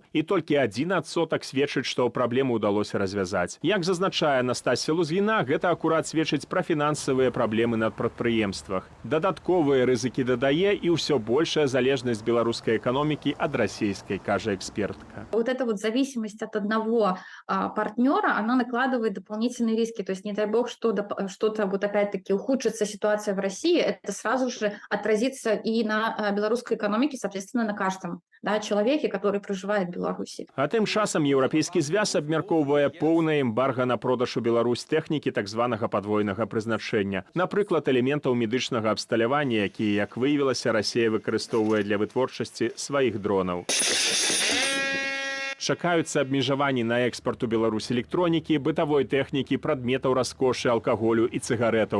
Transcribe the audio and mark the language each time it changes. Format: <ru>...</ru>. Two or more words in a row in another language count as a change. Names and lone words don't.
<be>І толькі 1% сведчыць, што праблему ўдалося развязаць. Як зазначае Настасья Лузгіна, гэта акурат сведчыць пра фінансавы фінансавыя праблемы на прадпрыемствах. Дадатковыя рызыкі дадае і ўсё большая залежнасць беларускай эканомікі ад расійскай, кажа экспертка.</be> <ru>Вот эта вот зависимость от одного партнера, она накладывает дополнительные риски. То есть, не дай бог, что-то вот опять-таки ухудшится ситуация в России, это сразу же отразится и на белорусской экономике, соответственно, на каждом человеке, который проживает в Беларуси.</ru> <be>А тым часам еўрапейскі звяз абмяркоўвае поўнае эмбарга на продаж у Беларусь тэхнікі так званага падвойнага прызначэння. Напрыклад, элементаў медычнага абсталявання, якія, як выявілася, Расія выкарыстоўвае для вытворчасці сваіх дронаў. Чакаюцца абмежаванні на экспарт у Беларусь электронікі, бытавой тэхнікі, прадметаў раскошы, алкаголю і цыгаретаў.</be>